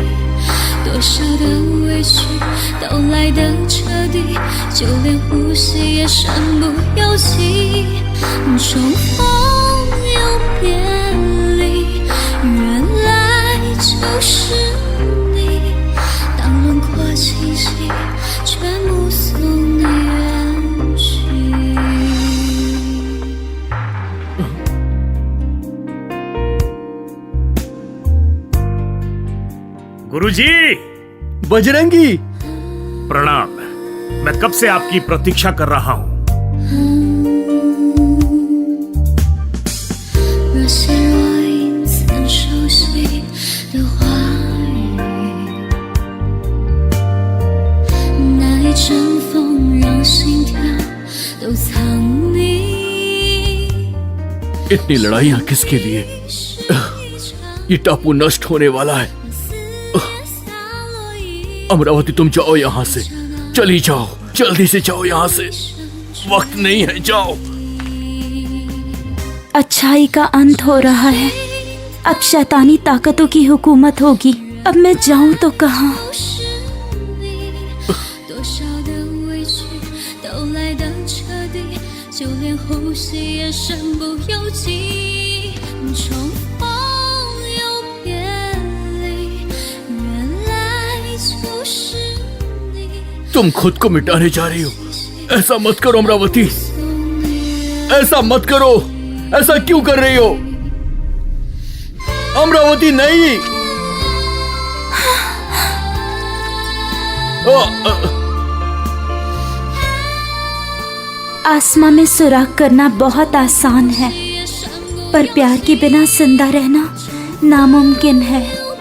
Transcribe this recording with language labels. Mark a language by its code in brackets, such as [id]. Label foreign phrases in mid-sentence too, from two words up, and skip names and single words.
[zh] 多少的委屈都来得彻底，就连呼吸也身不由己。重逢又别离，原来就是你。当轮廓清晰，却目送你远去。 [hi] गुरुजी, बजरंगी, प्रणाम। मैं कब से आपकी प्रतीक्षा कर रहा हूँ। [zh] 若现若隐曾熟悉的话语，那一阵风让心跳都藏匿。 [hi] इतनी लड़ाइयां किसके लिए? ये टापू नष्ट होने वाला है। अमरावती, तुम जाओ यहाँ से, चली जाओ, जल्दी से जाओ यहाँ से, वक्त नहीं है, जाओ। अच्छाई का अंत हो रहा है। अब शैतानी ताकतों की हुकूमत होगी। अब मैं जाऊं तो कहाँ? [zh] 多少的委屈都来得彻底，就连呼吸也身不由己。重逢又别离，原来就是你。 [hi] तुम खुद को मिटाने जा रही हो। ऐसा मत करो अमरावती, ऐसा मत करो। ऐसा क्यों कर रही हो अमरावती? नहीं। आसमां में सुराख करना बहुत आसान है, पर प्यार के बिना जिंदा रहना नामुमकिन है।